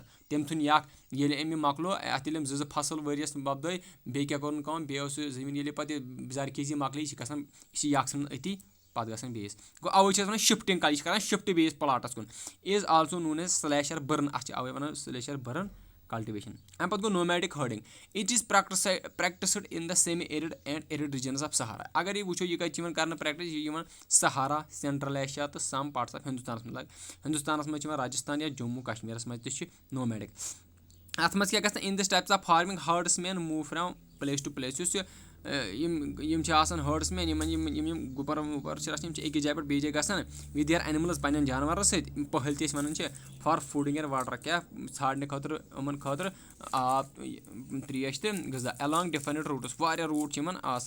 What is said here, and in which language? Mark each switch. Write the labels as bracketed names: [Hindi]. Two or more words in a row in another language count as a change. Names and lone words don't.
[Kashmiri] تٔمۍ تھوٚو یہِ اکھ, ییٚلہِ أمۍ مۄکلو, اَتھ ییٚلہِ أمۍ زٕ فصل ؤریَس وۄپدٲے, بیٚیہِ کیاہ کوٚرُن کٲم, بیٚیہِ اوس سُہ زٔمیٖن ییٚلہِ پتہٕ زرخیزی مۄکلے, یہِ چھِ گژھان, یہِ چھِ یہِ اکھ ژھٕنان أتی, پتہٕ گژھان بیٚیِس. گوٚو اَوے چھِ أسۍ وَنان شِفٹِنٛگ یہِ چھِ کران شِفٹ بیٚیِس پٕلاٹس کُن. [English] is also known as slasher burn. [Kashmiri] اَتھ چھِ اَوے وَنان [English] slasher burn cultivation. [Kashmiri] اَمہِ پتہٕ گوٚو [English] nomadic herding. it is practiced in the semi arid and arid regions of Sahara. [Kashmiri] اگر یہِ وٕچھو, یہِ کَتہِ چھِ یِوان کرنہٕ پریکٹِس, یہِ چھِ یِوان سہارا, سینٹرل ایشیا تہٕ [English] some parts of [Kashmiri] ہندوستانس منٛز. ہندوستانس منٛز چھِ یِوان راجستان یا جموں کشمیٖرس منٛز تہِ چھِ نومیڈِک. اَتھ منٛز کیاہ گژھان, [English] in this types of farming herdsmen move from place to place. [Kashmiri] یُس یِم چھِ آسان [English] herdsmen, [Kashmiri] یِم گُپر وُپر چھِ آسان, یِم چھِ أکِس جایہِ پٮ۪ٹھ بیٚیہِ جایہِ گژھان [English] with their animals, [Kashmiri] پنٕنٮ۪ن جانورن سۭتۍ. پٔہلۍ تہِ أسۍ وَنان چھِ [English] for fooding and water. [Kashmiri] کیاہ ژھانڈنہٕ خٲطرٕ, یِمن خٲطرٕ آب, تریش تہٕ غذا. [English] along defined routes. [Kashmiri] واریاہ روٗٹ چھِ یِمن آسان.